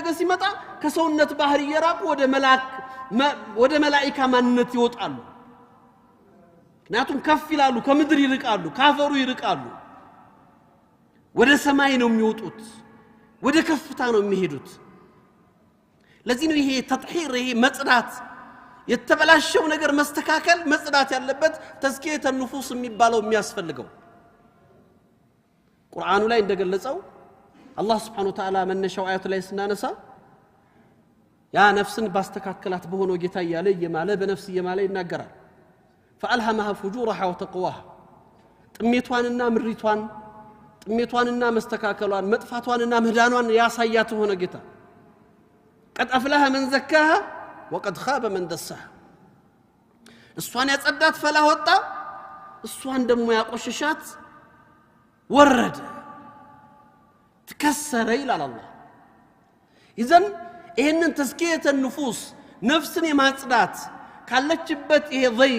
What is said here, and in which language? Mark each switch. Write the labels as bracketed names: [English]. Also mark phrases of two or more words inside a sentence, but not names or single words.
[Amharic] ሲመጣ ከሰውነት ባህር እየራቁ ወደ መላእክት ማንነት ይወጣሉ ምክንያቱም ከፍ ይላሉ ከምድር ይርቃሉ ካፈሩ ይርቃሉ ወደ ሰማይ ነው የሚወጡት ወደ ከፍታ ነው የሚሄዱት ለዚህ ነው ይሄ ተጥሂር ይሄ መጽዳት የተበላሸው ነገር መስተካከል መጽዳት ያለበት [Arabic] تزكية النفوس [Amharic] የሚባለው የሚያስፈልገው ቁርአኑ ላይ እንደገለጸው አላህ [Arabic] سبحانه وتعالى [Amharic] መነሻው አያቱ ላይ ስናነሳ ያ ነፍስን ባስተካከላት በሆነው ጌታ ያለ የማለ በነፍስ የማለ ይናገራል [Arabic] فألهمها فجورها وتقواها [Amharic] ጥሜቷንና ምሪቷን ጥሜቷንና መስተካከሏን መጥፋቷንና ምህዳኗን ያሳያት ሆነ ጌታ [Arabic] قد أفلح من زكاها وقد خاب من دساها [Amharic] እሷን ያጸዳት ፈላ ወጣ እሷን ደግሞ ያቆሸሻት ወረደ ተከሰረ ይላል አላህ إذن ይሄንን [Arabic] تزكية النفوس [Amharic] ነፍስን የማጽዳት ካለችበት ይሄ ضيق